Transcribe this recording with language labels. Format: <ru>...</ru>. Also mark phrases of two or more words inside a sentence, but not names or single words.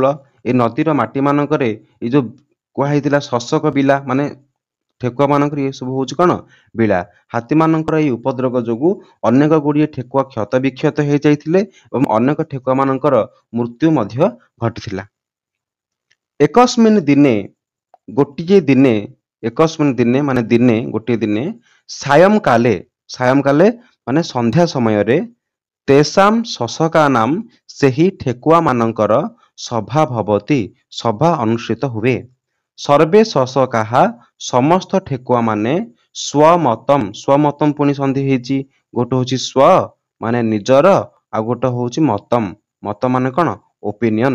<or>ଏ ନଦୀର ମାଟି ମାନଙ୍କରେ ଏଇ ଯୋଉ କୁହାଯାଇଥିଲା ଶଶକ ବିଲା ମାନେ ଠେକୁଆ ମାନଙ୍କର ଇଏ ସବୁ ହଉଛି କଣ ବିଳା। ହାତୀ ମାନଙ୍କର ଏଇ ଉପଦ୍ରବ ଯୋଗୁ ଅନେକ ଗୁଡିଏ ଠେକୁଆ କ୍ଷତ ବିକ୍ଷତ ହେଇଯାଇଥିଲେ ଏବଂ ଅନେକ ଠେକୁଆ ମାନଙ୍କର ମୃତ୍ୟୁ ମଧ୍ୟ ଘଟିଥିଲା।</or> <sa>एकस्मिन् दिने</sa> <or>ଗୋଟିଏ ଦିନେ</or> <sa>एकस्मिन् दिने</sa> <or>ମାନେ ଦିନେ ଗୋଟିଏ ଦିନେ</or> <sa>सायं काले</sa> <or>ମାନେ ସନ୍ଧ୍ୟା ସମୟ ରେ</or> <sa>तेषां शशकानां</sa> <or>ସେହି ଠେକୁଆ ମାନଙ୍କର ସଭା ଭବତି ସଭା ଅନୁଷ୍ଠିତ ହୁଏ।</or> <sa>ସର୍ବେ ଶଶକାଃ</sa> <or>ସମସ୍ତ ଠେକୁଆ ମାନେ ସ୍ୱମତମ୍ ପୁଣି ସନ୍ଧି ହେଇଛି। ଗୋଟେ ହଉଛି ସ୍ୱ ମାନେ ନିଜର, ଆଉ ଗୋଟେ ହଉଛି ମତମ୍, ମତ ମାନେ କଣ ଓପିନିଅନ।</or>